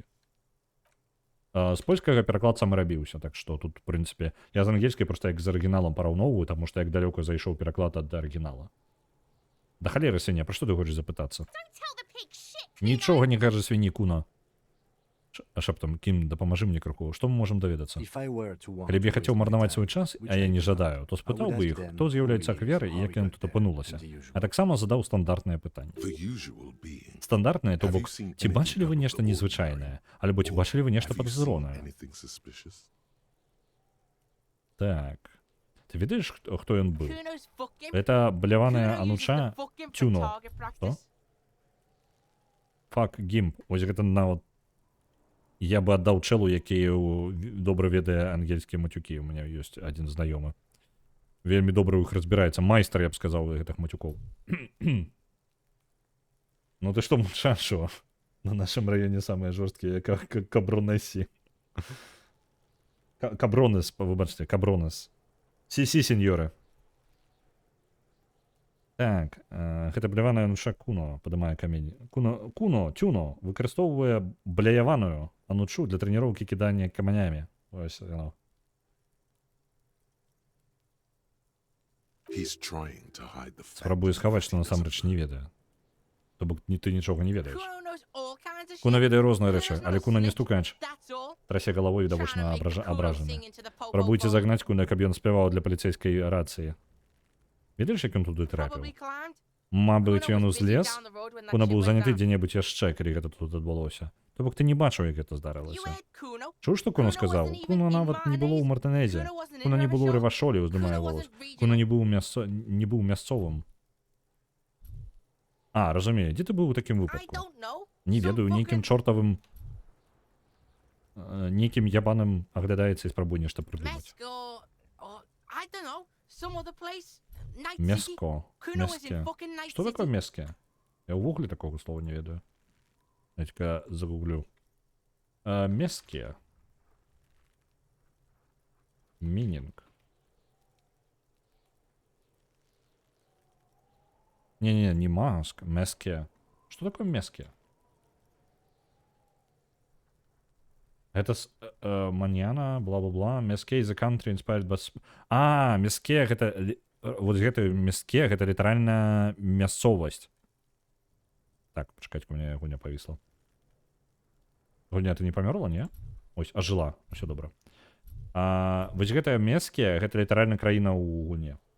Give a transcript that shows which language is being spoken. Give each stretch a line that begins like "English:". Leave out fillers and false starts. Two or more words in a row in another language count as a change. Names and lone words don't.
Belarusian: З польскага пераклад сам рабіўся, так што тут, в прынцыпе, я з ангельскай проста як з арыгіналам параўноўваю, таму што як далёка зайшоў пераклад ад арыгінала. Да халеры, Сеня, пра што ты хочаш запытацца? Нічога не кажа свінні Куна. Шэптам, Кім, дапамажы мне крыху. Што мы можам даведацца?
English: If I were to want
Belarusian: Калі б я
English: to
Belarusian: хацеў
English: waste my
Belarusian: марнаваць
English: time,
Belarusian: свой час,
English: which
Belarusian: а я
English: I
Belarusian: не
English: do not,
Belarusian: жадаю, то спытаў бы іх, хто з'яўляецца ахвярай і як яны тут апынулася. А таксама задаў стандартнае пытанне.
English: The usual being.
Belarusian: Стандартнае, то
English: Have you
Belarusian: бок,
English: seen
Belarusian: ці
English: anything
Belarusian: бачылі вы
English: out of
Belarusian: нешта
English: the
Belarusian: незвычайнае,
English: ordinary?
Belarusian: альбо ці
English: Or
Belarusian: бачылі вы нешта
English: have you seen
Belarusian: падазронае?
English: anything suspicious?
Belarusian: Так. Ты ведаеш, хто ён быў?
English: Kuno's fucking.
Belarusian: Это бляваная
English: Kuno uses
Belarusian: ануча
English: the fucking for
Belarusian: Тюно.
English: target practice. Fuck gimp.
Belarusian: Ось гэта нават я бы аддаў чэлу, які добра ведае ангельскія матюкі. У мяне ёсць адзін знаёмы. Вельмі добра ў іх разбіраецца. Майстар, я б сказаў, гэтых матюкоў. Ну ты што, мучашо? На нашым раёне самыя жорсткія кабронесі. Кабронес, выбачце, кабронес.
Spanish: Sí, sí, señores.
Belarusian: Так, гэта бляваная ануча Куно, падымае камень. Куно, Тюно, выкарыстоўвае бляваную анучу для трэніроўкі кідання камянямі. Ось яно.
English: He's trying to hide the fact
Belarusian: Спрабуе схаваць, што
English: that he
Belarusian: насамрэч не
English: doesn't know.
Belarusian: ведае. То бок ты нічога не ведаеш.
English: Kuno knows all kinds of
Belarusian: Куна
English: shit.
Belarusian: ведае розныя
English: Kuno's
Belarusian: рэчы,
English: not
Belarusian: але
English: a
Belarusian: Куна не
English: snitch,
Belarusian: стукач.
English: that's all.
Belarusian: Трасе галавой
English: Trying to
Belarusian: відавочна
English: make the Kuno
Belarusian: абражаны.
English: sing into the po-po
Belarusian: Спрабуйце
English: phone.
Belarusian: загнаць Куна, каб ён спяваў для паліцэйскай рацыі. Ведаеш, як ён туды трапіў?
English: Probably climbed.
Belarusian: Мабыць,
English: Kuno
Belarusian: ён
English: was busy
Belarusian: узлез,
English: down the road when that
Belarusian: Куна
English: shit
Belarusian: быў
English: went
Belarusian: заняты
English: down.
Belarusian: дзе-небудзь яшчэ, калі гэта тут адбылося. То бок ты не бачыў, як гэта
English: You
Belarusian: здарылася.
English: heard Kuno?
Belarusian: Чуў, што Куна
English: Kuno
Belarusian: сказаў?
English: wasn't even
Belarusian: Куна
English: in
Belarusian: нават не было ў
English: Martinez.
Belarusian: Мартынезе. Kuno wasn't in Куна не было ў Ревашолі. Рэвашолі, уздымае
English: Kuno
Belarusian: голас.
English: wasn't
Belarusian: Куна
English: regional.
Belarusian: не быў мясцовым. А, разумею, дзе ты быў у такім
English: I
Belarusian: выпадку?
English: don't know.
Belarusian: Не
English: Some
Belarusian: ведаю, нейкім
English: fucking-
Belarusian: чортавым нейкім ябаным аглядаецца і спрабуе нешта прыдумаць.
English: Mesco, or I don't know, some other place. Night City.
Belarusian: Мяско.
English: Kuno was
Belarusian: Мяске.
English: in fucking Night
Belarusian: Што такое
English: City.
Belarusian: мяске? Я ўвогуле такога слова не ведаю. Я загуглю. Мяске. Мининг. Не-не, не маск, мяске.
Russian: Что такое мяске? Это маньяна, бла-бла-бла.
English: Мяске is a country inspired by...
Belarusian: мяске, гэта... Вот гэта мяске, гэта літаральна мясцовасць. Так, пачакайце,
Russian: у меня
Belarusian: гуня павісла. Гуня, ты не памёрла, не? Ось, ажыла, усё добра. Вось гэтае мяске, гэта літаральна краіна ў гуне.